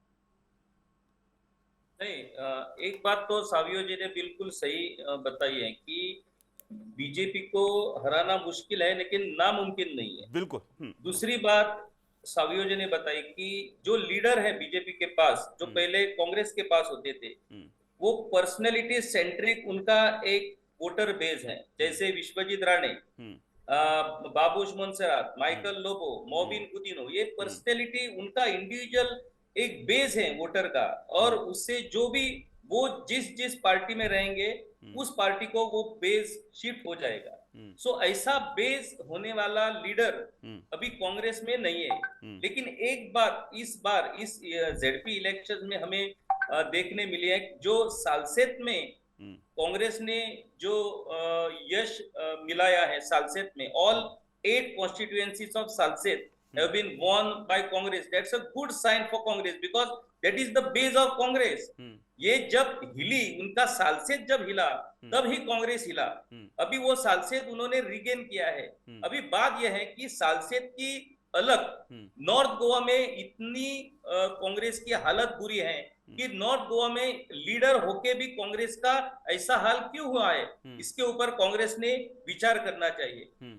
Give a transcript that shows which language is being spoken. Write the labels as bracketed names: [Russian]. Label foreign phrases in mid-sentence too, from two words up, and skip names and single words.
[Hindi] नहीं, एक बात तो सावियो जी ने बिल्कुल सही बताई है कि बीजेपी को हराना मुश्किल है लेकिन नामुमकिन नहीं है। बिल्कुल। दूसरी बात सावियो जी ने बताई कि जो लीडर है बीजेपी के पास, जो पहले कांग्रेस के पास होते थे, वो [English] personality centric [Hindi] उनका एक [English] voter base [Hindi] है। जैसे विश्वजीत राणे बाबूश मोन्सेरात, माइकल लोबो, मोबिन गुदिनो, ये पर्सनैलिटी उनका इंडिविजुअल एक बेस है वोटर का, और उससे जो भी वो जिस जिस पार्टी में रहेंगे उस पार्टी को वो बेस शिफ्ट हो जाएगा। सो ऐसा बेस होने वाला लीडर अभी कांग्रेस में नहीं है। लेकिन एक बात इस बार इस [English] ZP election [Hindi] में हमें देखने मिली है, जो सालसेत में कांग्रेस ने जो यश मिलाया है सालसेत में, [English] All 8 constituencies of Salset have been won by Congress. That's a good sign for Congress because that is the base of Congress. [Hindi] ये जब हिली, उनका सालसेत जब हिला तब ही कांग्रेस हिला। अभी वो सालसेत उन्होंने रिगेन किया है। अभी बात यह है कि सालसेत की अलग नॉर्थ गोवा में इतनी कांग्रेस की हालत बुरी है कि नॉर्थ गोवा में लीडर होके भी कांग्रेस का ऐसा हाल क्यों हुआ है, इसके ऊपर कांग्रेस ने विचार करना चाहिए।